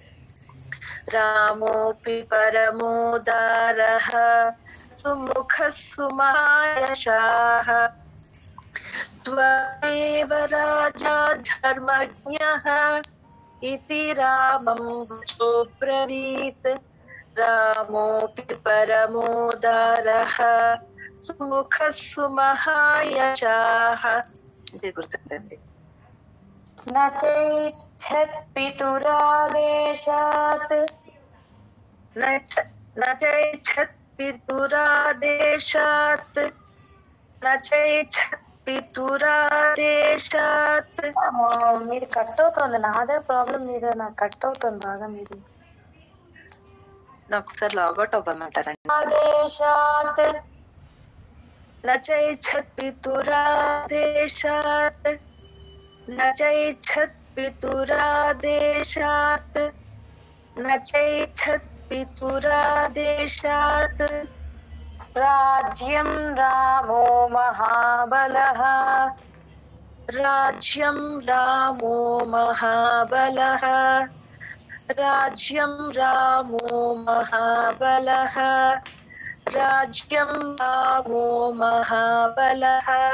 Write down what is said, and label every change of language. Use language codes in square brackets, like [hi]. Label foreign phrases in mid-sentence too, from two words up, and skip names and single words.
[sa] रामोऽपि परमोदारः सुमुखः सुमहायशाः त्वमेव राजा धर्मज्ञः इति रामं वचो ब्रवीत् रामोऽपि परमोदारः सुमुखः सुमहायशाः जय गुरुदेव न चैच्छत् पितुरादेशात् न चैच्छत् पितुरादेशात् न चैच्छत् పితురాదేశాత్ [te] మీది కట్ అవుతుంది. నాదే ప్రాబ్లం మీద నాకు కట్ అవుతుంది బాగా మీది. నాకు ఒకసారి లాగౌట్ అవ్వమంటారండి. [sa] ఆదేశాత్ నచైచ్ఛత్ పితురాదేశాత్ నచైచ్ఛత్ పితురాదేశాత్ నచైచ్ఛత్ పితురాదేశాత్ राज्यं रामो महाबलः राज्यं रामो महाबलः राज्यं रामो महाबलः राज्यं रामो महाबलः